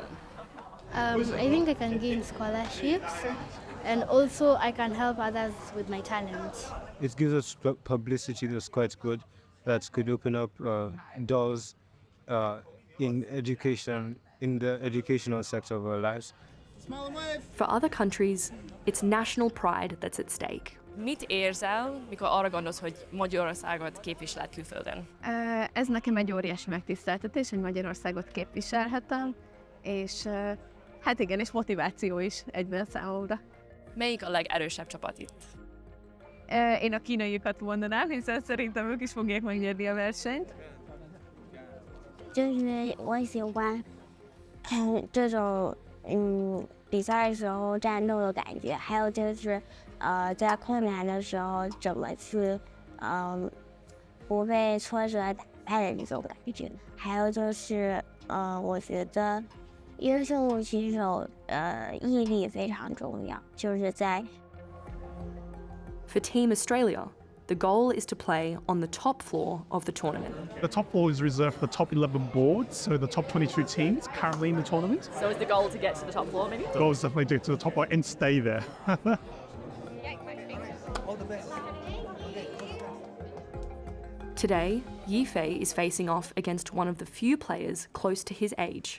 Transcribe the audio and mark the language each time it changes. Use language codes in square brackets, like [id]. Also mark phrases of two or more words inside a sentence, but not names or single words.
[en] I think I can gain scholarships, and also I can help others with my talent. It gives us publicity that's quite good, that could open up doors in education, in the educational sector of our lives. For other countries, it's national pride that's at stake. [hu] Mit érzel, mikor arra gondolsz, hogy Magyarországot képviseled külföldön? Ez nekem egy óriási megtiszteltetés, hogy Magyarországot képviselhetem, és hát igen, és motiváció is egyben számomra. Melyik a legerősebb csapat itt? Én a kínaiakat mondanám, hiszen szerintem ők is fogják megnyerni a versenyt. [zh] 就是我喜欢看这种比赛的时候战斗的感觉，还有就是在困难的时候怎么去不被挫折打败的这种感觉，还有就是我觉得优秀选手毅力非常重要，就是在。 [en] For Team Australia, the goal is to play on the top floor of the tournament. The top floor is reserved for the top 11 boards, so the top 22 teams currently in the tournament. So is the goal to get to the top floor, maybe? The goal is definitely to get to the top floor and stay there. Today, Yifei is facing off against one of the few players close to his age.